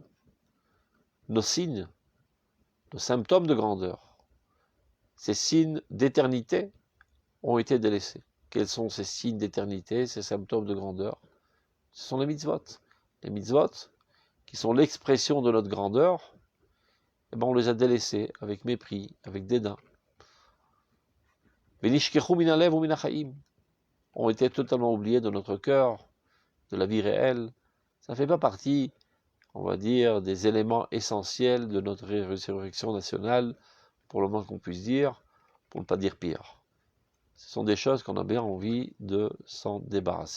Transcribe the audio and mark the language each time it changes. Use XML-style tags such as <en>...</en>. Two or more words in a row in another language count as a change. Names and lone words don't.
<fr>Nos signes, nos symptômes de grandeur, ces signes d'éternité ont été délaissés. Quels sont ces signes d'éternité, ces symptômes de grandeur? Ce sont les mitzvot. Les mitzvot, qui sont l'expression de notre grandeur, eh ben on les a délaissés avec mépris, avec dédain.</fr> <he>ונשכחו מן הלב ומן החיים,</he> <fr>ont été totalement oubliés de notre cœur, de la vie réelle. Ça ne fait pas partie, on va dire, des éléments essentiels de notre résurrection nationale, pour le moins qu'on puisse dire, pour ne pas dire pire. Ce sont des choses qu'on a bien envie de s'en débarrasser.</fr>